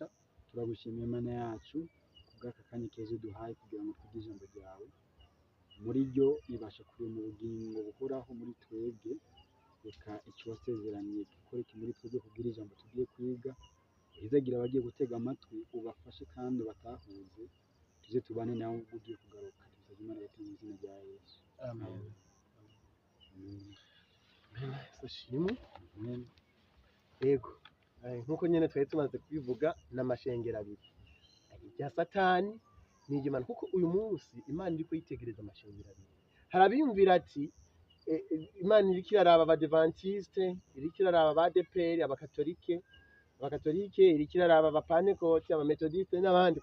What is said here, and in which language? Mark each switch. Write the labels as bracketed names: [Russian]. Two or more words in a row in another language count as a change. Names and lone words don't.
[Rundi] Turagushimiye Mana yacu kubw'aka kanya keza uduhaye kugira ngo twige ijambo ryawe, muri ryo ribasha kurema ubugingo buhoraho muri twebwe. Reka icyo wasezeraniye gikoreke muri twebwe kubwira ijambo tugiye kwiga, uhizagira abagiye gutega amatwi ubafashe kandi ubatahuze, tuze tubane nawe ubwo ugiye kugaruka. Tubisabye Imana yacu mu izina rya Yesu, amen. Ashimwe. Yego, nk'uko nyine twari tumaze kubivuga, n'amashengero abiri, irya Satani n'iry'Imana, kuko uyu munsi Imana iri kuyitegereza amashengero abiri. hari abiyumvira ati Imana iriko iraraba abadivantiste, iriko iraraba abadeperi, abakatolike, iriko iraraba abapantekote, abametodiste n'abandi.